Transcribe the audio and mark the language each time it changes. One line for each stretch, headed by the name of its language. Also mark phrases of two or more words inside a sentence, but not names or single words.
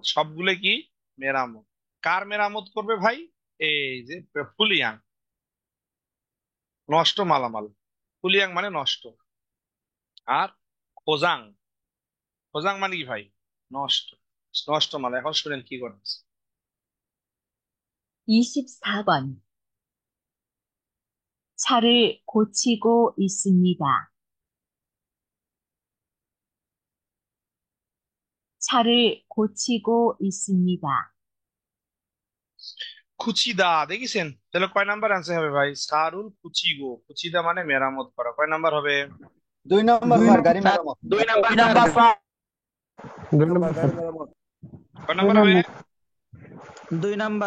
Bangla: সবগুলো কি মেরামত। কার মেরামত করবে ভাই? এই যে ফুলিয়াং, নষ্ট মালামাল। ফুলিয়াং মানে নষ্ট। আর খোজাং, খোজাং মানে কি ভাই? নষ্ট, নষ্ট মাল। এখন শুনেন কি করতেছে।
Korean: 24번, 차를 고치고 있습니다. 차를 고치고 있습니다.
Bangla: খুচিদা, দেখেছেন? তাহলে কয় নাম্বার আনসার হবে ভাই?
Korean: 차를 고치고,
Bangla: কুচিদা মানে মেরামত করা। কয় নাম্বার হবে? 2 নাম্বার স্যার, গাড়ি মেরামত। 2 নাম্বার স্যার। 2 নাম্বার স্যার। কয় নাম্বার হবে? 2 নাম্বার।